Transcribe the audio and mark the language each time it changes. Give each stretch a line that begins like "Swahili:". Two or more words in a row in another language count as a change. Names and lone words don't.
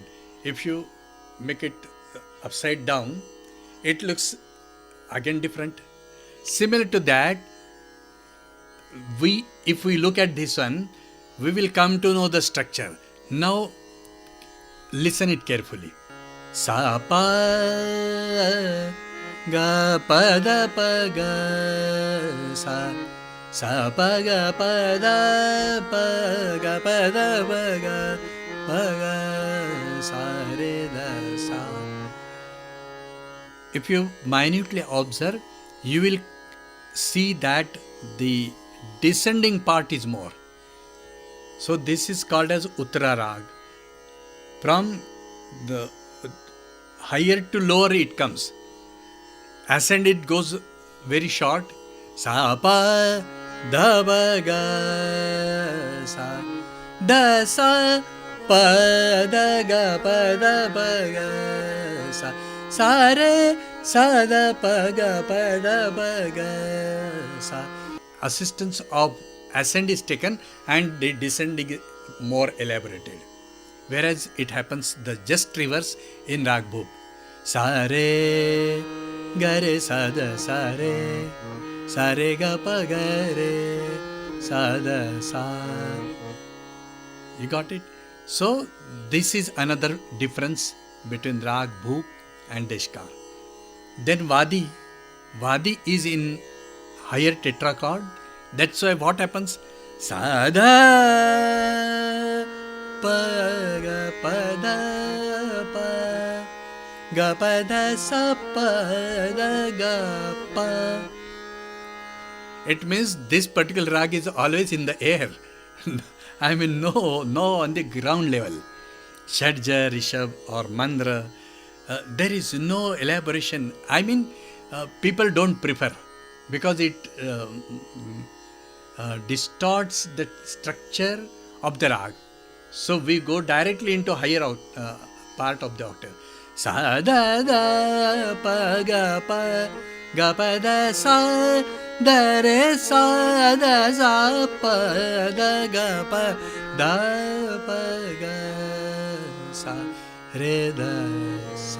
English: If you make it upside down, it looks again different. Similar to that, if we look at this one, we will come to know the structure. Now, listen it carefully. Sa pa ga pa da pa ga sa. Sa pa ga pa da pa ga sa re da sa. If you minutely observe, you will see that the descending part is more. So this is called as Uttara Rag. From the higher to lower it comes. Ascend it goes very short. Sa pa da ba ga sa da sa pa da ga sa sa re sa da pa da ba ga sa. Assistance of ascend is taken and the descending is more elaborated. Whereas it happens the just reverse in Rag Bhup. Sa re ga re sa da sa re ga pa ga re sa da sa. You got it? So this is another difference between Rag Bhup and Deskar. Then Vadi. Vadi is in higher tetrachord. That's why what happens? Sa da pa ga pa da pa ga pa da sa pa da ga pa. It means this particular rag is always in the air. I mean, no on the ground level. Shadja, Rishabh or Mandra, there is no elaboration. I mean, people don't prefer because it distorts the structure of the rag. So we go directly into higher part of the octave. Sa da da pa ga da sa da re sa da sa pa da ga pa da pa ga sa re da sa.